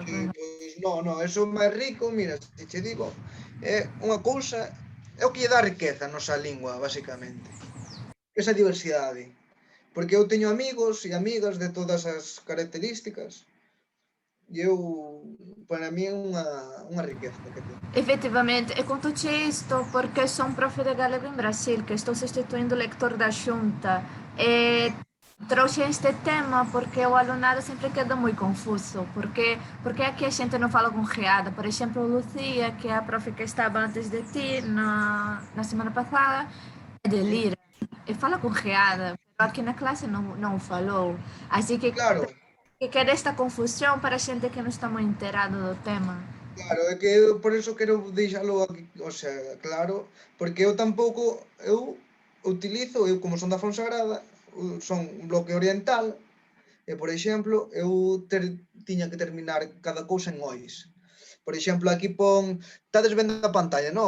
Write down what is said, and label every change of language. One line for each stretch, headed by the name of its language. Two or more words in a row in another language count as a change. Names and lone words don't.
Galician: Non, eso é máis rico, mira, se che digo, é unha cousa, é o que lle dá riqueza a nosa lingua, basicamente. Esa diversidade. Porque eu teño amigos e amigas de todas as características e para mí é unha riqueza que teño.
Portuguese: Efetivamente, e conto-te isto porque sou profe de galego em Brasil, que estou substituindo o lector da junta. Trouxe este tema porque o alunado sempre queda muito confuso, porque aqui a gente não fala com geada. Por exemplo, Lucia, que é a profe que estava antes de ti na semana passada, é de Lira, e fala com geada, mas aqui na classe não falou. Assim que, claro, que queda esta confusão para a gente que não está muito inteirado do tema.
Galician: Claro, é que eu por eso quero deixalo aquí, o sea, claro, porque eu tampouco, eu utilizo, eu como son da Fonsagrada, son un bloque oriental, e, por exemplo, eu tiña que terminar cada cousa en ois. Por exemplo, aquí pon, estades vendo a pantalla, non?